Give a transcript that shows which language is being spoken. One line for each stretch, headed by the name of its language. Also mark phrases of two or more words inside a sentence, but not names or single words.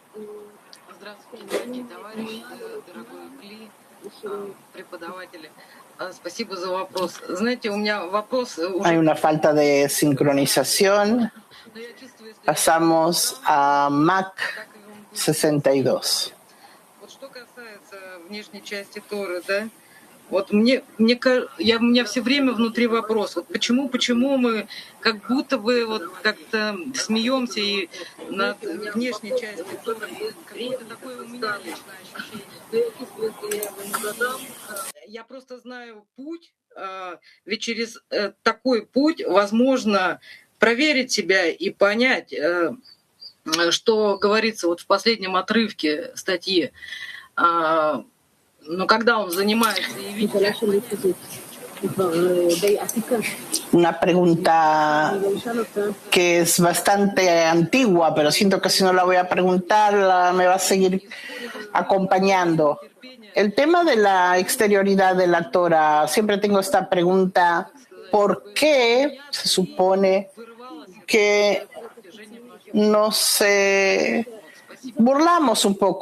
Spanish: Hay una falta de sincronización. Pasamos a Mac 62.
Russian: Вот у меня все время внутри вопрос, вот почему мы как будто бы вот как-то смеемся и над внешней частью, какое-то такое у меня личное ощущение. Я просто знаю путь, ведь через такой путь возможно проверить себя и понять, что говорится вот в последнем отрывке статьи. Но когда он занимается и видит...
Spanish: Una pregunta que es bastante antigua, pero siento que si no la voy a preguntar, me va a seguir acompañando. El tema de la exterioridad de la Torah, siempre tengo esta pregunta, ¿por qué se supone que nos burlamos un poco?